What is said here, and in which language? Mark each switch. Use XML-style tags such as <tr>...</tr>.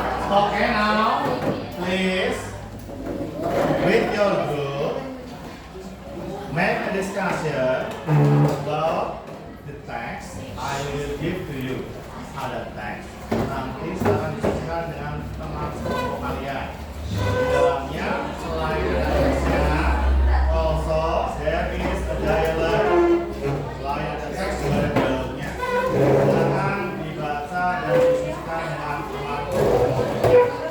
<en>Okay, now please with your group make a discussion about the text I will give to you.</en> <id>Ada teks. Nanti silakan diskusikan dengan teman sekelompok kalian. Di dalamnya selain ada teksnya,</id> <en>also there is a dialogue.</en> <id>Selain ada teks juga ada dialognya. Silakan dibaca dan diskusikan dengan teman sekelompoknya.</id>